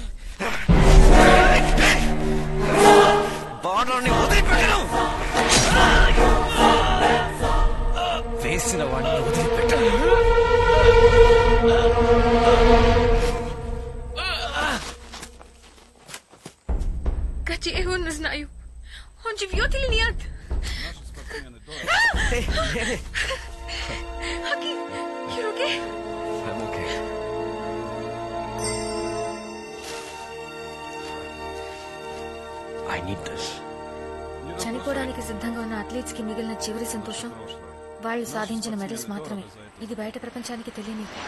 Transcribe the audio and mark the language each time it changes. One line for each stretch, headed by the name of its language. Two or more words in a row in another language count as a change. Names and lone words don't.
Telugu: బార్డర్ని వదిలిపెట్టను, వేసిన వాడిని వదిలిపెట్టను.
Russian: Kaçeho не знаю. Он живет или нет?
English: Hakim, you're okay? I'm okay. I need this.
Telugu: చనిపోవడానికి సిద్ధంగా ఉన్న అథ్లీట్స్ కి మిగిలిన చివరి సంతోషం వాళ్ళు సాధించిన మెడల్స్ మాత్రమే. ఇది బయట ప్రపంచానికి తెలియని.